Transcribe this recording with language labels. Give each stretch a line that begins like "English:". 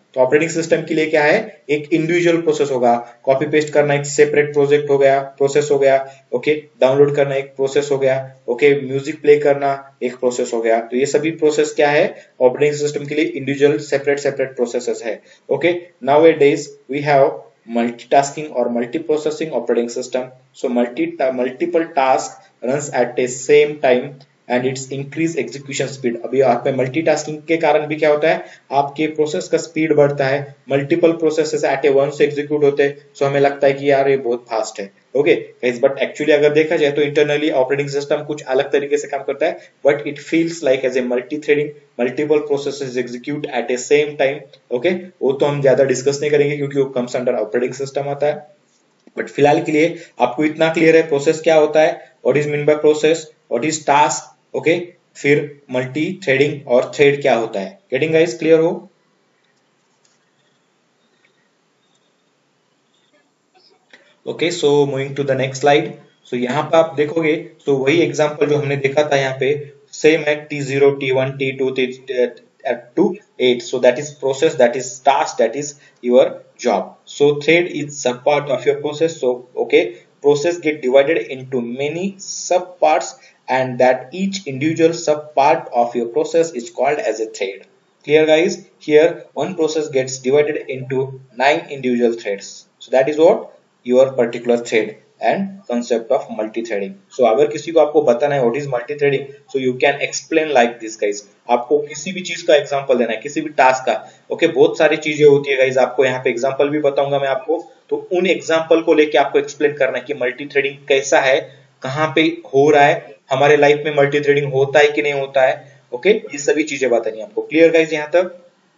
Hindi: तो operating system के लिए क्या है, एक इंडिविजुअल प्रोसेस होगा, कॉपी पेस्ट करना एक सेपरेट प्रोजेक्ट हो गया, प्रोसेस हो गया, ओके, डाउनलोड करना एक प्रोसेस हो गया, ओके, म्यूजिक प्ले करना एक प्रोसेस हो गया। तो ये सभी प्रोसेस क्या है, ऑपरेटिंग सिस्टम के लिए इंडिविजुअल सेपरेट सेपरेट प्रोसेसेस है।
English: Okay, nowadays we have multitasking or multiprocessing operating system. So multiple tasks runs at a same time and its increase execution speed.
Hindi: अभी आप पे multitasking के कारण भी क्या होता है, आपके प्रोसेस का स्पीड बढ़ता है, मल्टीपल प्रोसेसेस एट ए वन से एग्जीक्यूट होते हैं। सो हमें लगता है कि यार ये बहुत फास्ट है। ओके गाइस, बट एक्चुअली अगर देखा जाए तो इंटरनली ऑपरेटिंग सिस्टम कुछ अलग तरीके से काम करता है,
English: But it feels like as a multi threading, multiple processes execute at a same time.
Hindi: Okay, वो तो हम ज्यादा डिस्कस नहीं करेंगे क्योंकि
English: वो comes under operating system
Hindi: आता है। बट फिलहाल के लिए आपको इतना क्लियर है प्रोसेस क्या होता है,
English: what is mean by process, what is task,
Hindi: okay, फिर मल्टी थ्रेडिंग और थ्रेड क्या होता है। गेटिंग गाइस, क्लियर हो? Okay,
English: So moving to the next slide.
Hindi: सो यहाँ पे आप देखोगे तो वही एग्जांपल जो हमने देखा था यहाँ पे सेम है, T0 T1 T2 T2 8।
English: so that is process, that is task, that is your job. So thread is sub part of your process. So okay, process get divided into many sub parts and that each individual sub part of your process is called as a thread. Clear guys? Here one process gets divided into 9 individual threads. So that is what your particular thread and concept of multi-threading. So
Hindi: अगर किसी को आपको बताना है
English: what is multi-threading, so you can explain like this guys.
Hindi: आपको किसी भी चीज का एग्जांपल देना है, किसी भी टास्क का, ओके, बहुत सारी चीजें होती है गाइज, आपको यहाँ पे एग्जांपल भी बताऊंगा मैं आपको। तो उन एग्जांपल को लेके आपको एक्सप्लेन करना है कि मल्टी-थ्रेडिंग कैसा है, कहाँ पे हो रहा है, हमारे लाइफ में मल्टी-थ्रेडिंग होता है कि नहीं होता है। ओके, ये सभी चीजें बतानी है आपको। क्लियर गाइज यहाँ तक?